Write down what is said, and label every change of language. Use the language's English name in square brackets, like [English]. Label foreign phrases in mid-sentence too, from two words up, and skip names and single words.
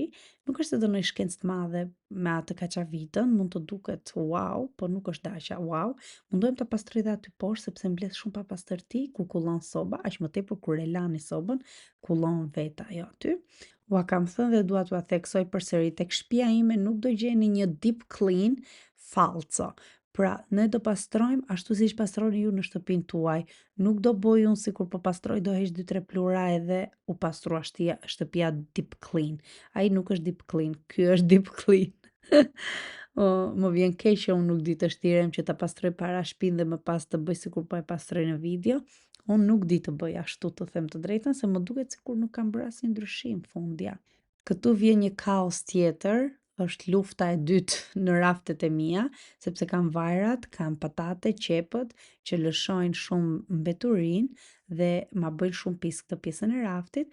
[Albanian] Nuk është se do ndonjë shkencë të madhe me atë kaçavitën, mund të duket wow, po nuk është daqa wow. Mundohem ta pastroj dhe aty poshtë sepse mbledh shumë papastërti kur kullon soba, aq më tepër kur e lani sobën, kullon vet ajo aty. Ua kam thënë dhe dua t'ua theksoj përsëri, tek shtëpia ime nuk do gjeni një [English] deep clean [Albanian] falco. Pra, ne do pastrojmë ashtu siç pastroni ju në shtëpinë tuaj. Nuk do bëj unë sikur po pastroj, do heq 2-3 plura edhe u pastrua shtëpia [English] deep clean. [Albanian] Ai nuk është [English] deep clean, [Albanian] ky është [English] deep clean. [Albanian] Më vjen keq që unë nuk di të shtirem që ta pastroj para shtëpinë dhe më pas të bëj sikur po e pastroj në video. Unë nuk di të bëj ashtu, të them të drejtën, se më duket sikur nuk kam bërë asnjë ndryshim fundja. Këtu vjen një kaos tjetër, është lufta e dytë në raftet e mia, sepse kam vajrat, kam patate, qepët që lëshojnë shumë mbeturinë dhe ma bëjnë shumë pis këtë pjesën e raftit.